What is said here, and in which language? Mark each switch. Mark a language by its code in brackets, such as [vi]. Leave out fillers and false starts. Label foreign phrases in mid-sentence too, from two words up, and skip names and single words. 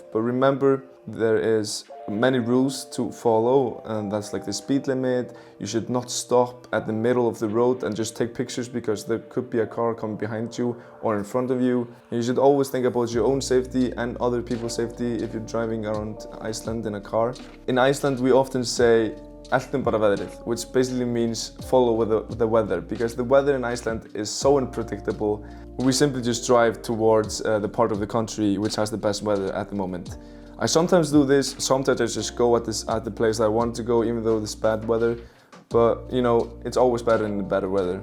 [en] But remember, there is many rules to follow, and that's like the speed limit. You should not stop at the middle of the road and just take pictures because there could be a car coming behind you or in front of you. You should always think about your own safety and other people's safety if you're driving around Iceland in a car. In Iceland we often say [is] "Eltum bara veðrið," [en] which basically means follow the weather, because the weather in Iceland is so unpredictable. We simply just drive towards the part of the country which has the best weather at the moment. I sometimes do this, sometimes I just go at the place I want to go even though it's bad weather, but you know, it's always better in the better weather.